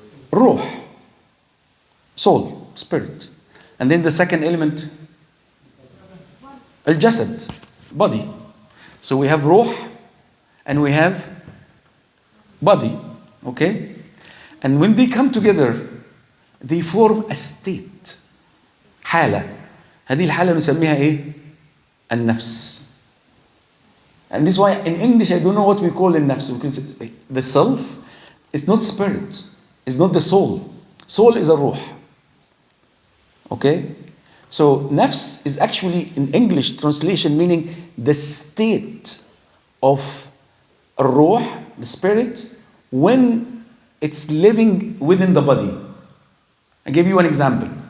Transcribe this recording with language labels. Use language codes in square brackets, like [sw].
[en] Ruh, soul, spirit. And then the second element, al-jasad, body. So we have ruh and we have body, okay? And when they come together, they form a state, حالة. [ar] هذه الحالة نسميها إيه؟ النفس. [en] And this is why in English I don't know what we call النفس, because the self is not spirit, it's not the soul. Soul is a ruh. Okay? So nafs is actually in English translation meaning the state of a ruh, the spirit, when it's living within the body. I give you an example.